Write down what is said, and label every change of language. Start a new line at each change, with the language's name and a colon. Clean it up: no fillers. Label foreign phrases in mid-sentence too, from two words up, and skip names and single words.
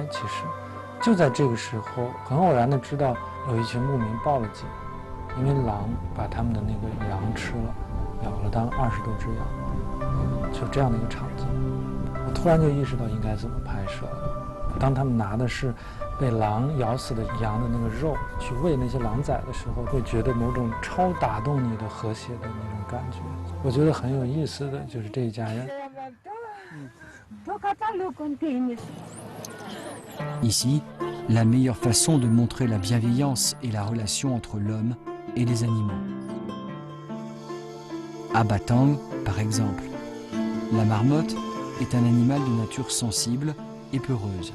Chinese: 其实，就在这个时候，很偶然的知道有一群牧民报了警，因为狼把他们的那个羊吃了，咬了当20多只羊，就这样的一个场景。我突然就意识到应该怎么拍摄了。当他们拿的是被狼咬死的羊的那个肉去喂那些狼崽的时候，会觉得某种超打动你的和谐的那种感觉。我觉得很有意思的就是这一家人。
French: Ici, la meilleure façon de montrer la bienveillance et la relation entre l'homme et les animaux. À Batang, par exemple, la marmotte est un animal de nature sensible et peureuse.